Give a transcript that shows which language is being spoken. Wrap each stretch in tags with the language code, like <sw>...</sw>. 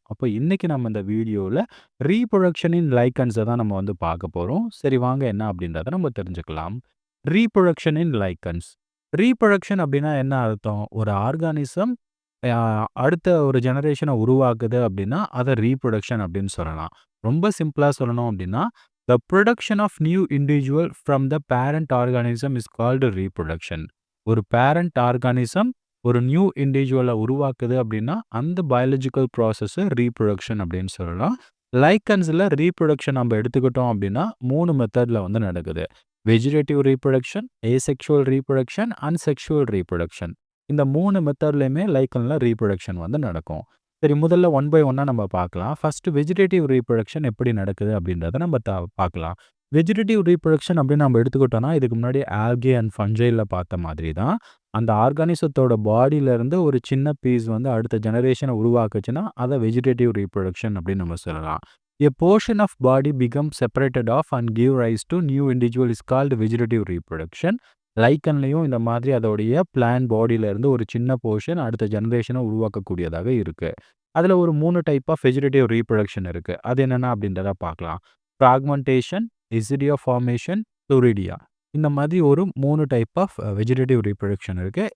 <ta>அப்போ இன்றைக்கி நம்ம இந்த வீடியோவில் ரீப்ரொடக்ஷன் இன் லைக்கன்ஸை தான் நம்ம பார்க்க போகிறோம். சரி வாங்க என்ன அப்படின்றத நம்ம தெரிஞ்சுக்கலாம். Reproduction in lichens. ரீப்ரொடக்ஷன் அப்படின்னா என்ன அர்த்தம்? ஒரு ஆர்கானிசம் அடுத்த ஒரு ஜெனரேஷனை உருவாக்குது அப்படின்னா அதை ரீப்ரொடக்ஷன் அப்படின்னு சொல்லலாம். ரொம்ப சிம்பிளாக சொல்லணும் அப்படின்னா</ta> <en>the production of new individual from the parent organism is called reproduction.</en> <ta>ஒரு parent organism ஒரு நியூ இண்டிவிஜுவலை உருவாக்குது அப்படின்னா அந்த பயாலஜிக்கல் ப்ராசஸை ரீப்ரொடக்ஷன் அப்படின்னு சொல்லலாம். லைக்கன்ஸில் ரீப்ரொடக்ஷன் நம்ம எடுத்துக்கிட்டோம் அப்படின்னா 3 மெத்தடில் நடக்குது.</ta> <en>Vegetative reproduction, asexual reproduction, unsexual reproduction.</en> <ta>இந்த 3 மெத்தட்லையுமே லைக்கனில் ரீப்ரொடக்ஷன் நடக்கும். சரி, முதல்ல ஒன் பை ஒன்னாக நம்ம பார்க்கலாம். ஃபர்ஸ்ட் வெஜிடேட்டிவ் ரீப்ரொடக்ஷன் எப்படி நடக்குது அப்படின்றத நம்ம பார்க்கலாம். வெஜிடேட்டிவ் ரீப்ரொடக்ஷன் அப்படின்னு நம்ம எடுத்துக்கிட்டோம்னா இதுக்கு முன்னாடி ஆல்கே அண்ட் ஃபஞ்சைல பார்த்த மாதிரி தான் அந்த ஆர்கானிசத்தோட பாடியிலேருந்து ஒரு சின்ன பீஸ் அடுத்த ஜெனரேஷனை உருவாக்குச்சுன்னா அதை வெஜிடேட்டிவ் ரீப்ரொடக்ஷன் அப்படின்னு நம்ம சொல்லலாம்.</ta> <en>A portion of body becomes separated off and give rise to new individual is called vegetative reproduction.</en> <ta>லைக்கன்லையும் இந்த மாதிரி அதோடைய பிளான் பாடியிலேருந்து ஒரு சின்ன போர்ஷன் அடுத்த ஜெனரேஷனை உருவாக்கக்கூடியதாக இருக்குது. அதில் ஒரு 3 டைப் ஆஃப் வெஜிடேட்டிவ் ரீப்ரொடக்ஷன் இருக்குது. அது என்னென்ன அப்படின்றத பார்க்கலாம். Fragmentation, இசிடியா formation, சொரிடியா. இந்த மாதிரி ஒரு 3 டைப் ஆஃப் வெஜிடேட்டிவ் ரீப்ரொடக்ஷன் இருக்குது.</ta>